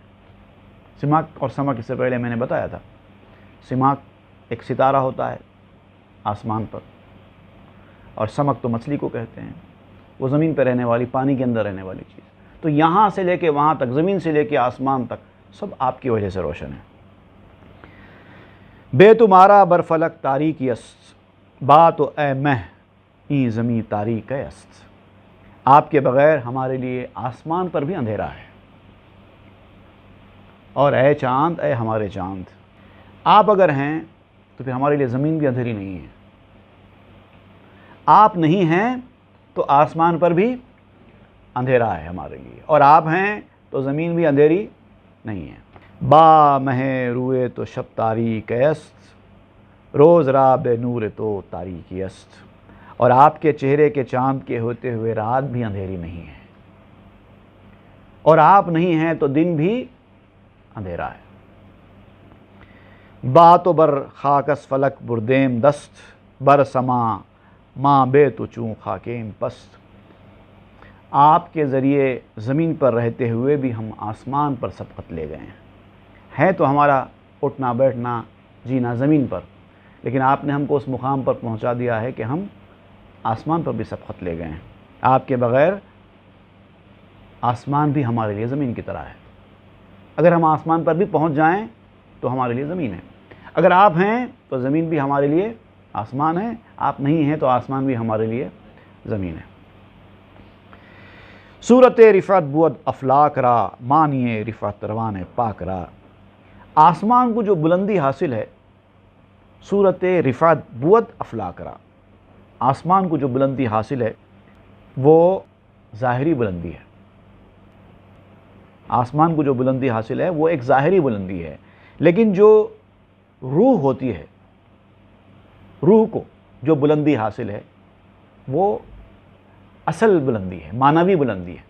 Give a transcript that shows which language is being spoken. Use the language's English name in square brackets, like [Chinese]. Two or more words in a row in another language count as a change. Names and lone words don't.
[Urdu] سماک اور سمک اس سے پہلے میں نے بتایا تھا۔ سماک ایک ستارہ ہوتا ہے آسمان پر، اور سمک تو مچھلی کو کہتے ہیں، وہ زمین پہ رہنے والی، پانی کے اندر رہنے والی چیز۔ تو یہاں سے لے کے وہاں تک، زمین سے لے کے آسمان تک، سب آپ کی وجہ سے روشن ہے۔ [Persian] بے تمہارا بر فلک تاریکی است، با تو اے مہ این زمیں تاریک است، [Urdu] آپ کے بغیر ہمارے لیے آسمان پر بھی اندھیرا ہے۔ اور اے چاند، اے ہمارے چاند، آپ اگر ہیں تو پھر ہمارے لیے زمین بھی اندھیری نہیں ہے۔ آپ نہیں ہیں تو آسمان پر بھی اندھیرا ہے ہمارے لیے، اور آپ ہیں تو زمین بھی اندھیری نہیں ہے۔ [Persian] با مہ روئے تو شب تاریک است، روز را بے نور تو تاریکی است، [Urdu] اور آپ کے چہرے کے چاند کے ہوتے ہوئے رات بھی اندھیری نہیں ہے، اور آپ نہیں ہیں تو دن بھی اندھیرا ہے۔ [Persian] با تو بر خاکس فلک بردیم دست، بر سما ماں بے تو چوں خاکیم پست، [Urdu] آپ کے ذریعے زمین پر رہتے ہوئے بھی ہم آسمان پر سبقت لے گئے ہیں۔ ہے تو ہمارا اٹھنا بیٹھنا جینا زمین پر، لیکن آپ نے ہم کو اس مقام پر پہنچا دیا ہے کہ ہم آسمان پر بھی سبقت لے گئے ہیں۔ آپ کے بغیر آسمان بھی ہمارے لیے زمین کی طرح ہے۔ اگر ہم آسمان پر بھی پہنچ جائیں تو ہمارے لیے زمین ہے۔ اگر آپ ہیں تو زمین بھی ہمارے لیے آسمان ہے، آپ نہیں ہیں تو آسمان بھی ہمارے لیے زمین ہے۔ [Persian] صورت رفعت بود افلاک را، مانیے رفعت روان پاک را، [Urdu] آسمان کو جو بلندی حاصل ہے، [Persian] صورت رفعت بود افلاک را، [Urdu] آسمان کو جو بلندی حاصل ہے وہ ظاہری بلندی ہے۔ آسمان کو جو بلندی حاصل ہے وہ ایک ظاہری بلندی ہے، لیکن جو روح ہوتی ہے، روح کو جو بلندی حاصل ہے وہ اصل بلندی ہے، معنوی بلندی ہے۔